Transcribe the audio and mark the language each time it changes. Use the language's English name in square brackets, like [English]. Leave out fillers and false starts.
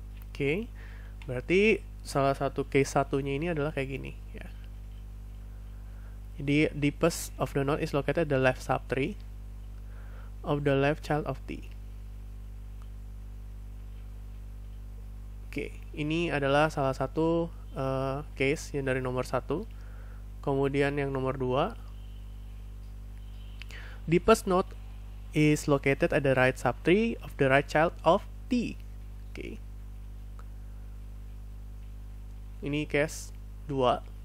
[Indonesian] Oke, berarti salah satu case satunya ini adalah kayak gini ya. Jadi [English] deepest of the node is located at the left subtree of the left child of T. [Indonesian] Oke, ini adalah salah satu case yang dari nomor 1. Kemudian yang nomor 2, [English] deepest node is located at the right subtree of the right child of T. Oke. [Indonesian] Ini case 2.